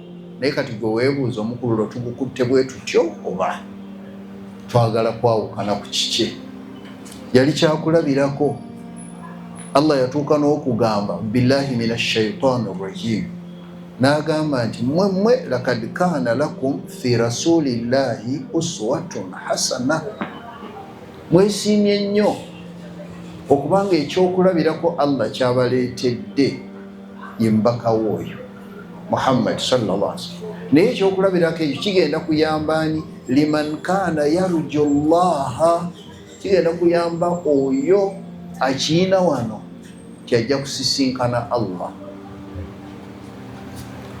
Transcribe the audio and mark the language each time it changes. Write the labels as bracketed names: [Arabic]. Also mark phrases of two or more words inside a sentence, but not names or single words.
[Ganda] Naye kati gwe weebuuza omukululo tugukutte bwe tutyo oba twagala kwawukana ku kiki? Yali kyakulabirako. Allah yatuuka n'okugamba [Arabic] بالله من الشيطان الرجيم, [Ganda] n'agamba nti mmwe [Arabic] لقد كان لكم في رسول الله أسوة حسنة. [Ganda] Mwesiimye nnyo okubanga ekyokulabirako Allah kyabaleetedde ye mbaka w'oyo Muhammad [Arabic] صلى الله عليه وسلم. [Ganda] Naye ekyokulabirako ekyo kigenda kuyamba ani? [Arabic] لمن كان يرجو الله, [Ganda] kigenda kuyamba oyo akiina wano kyajja kusisinkana Allah.